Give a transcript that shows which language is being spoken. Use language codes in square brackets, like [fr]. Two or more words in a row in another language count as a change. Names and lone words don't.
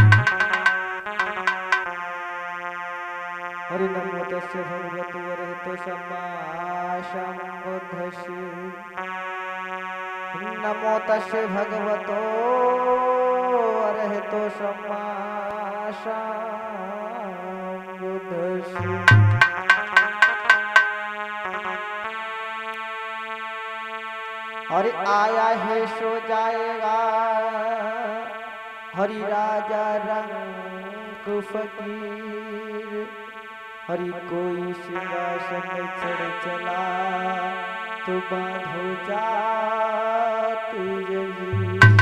[pi] हरि नमो तस्य भगवतो अरहतो सम्मा सम्बुद्धस्य। नमो तस्य भगवतो अरहतो सम्मा सम्बुद्धस्य। [hi] हरि आया है सो जाएगा, हरि राजा रंग फकीर। हरि कोई सिंहासन चढ़ चला तो बांधो जात जंजीर।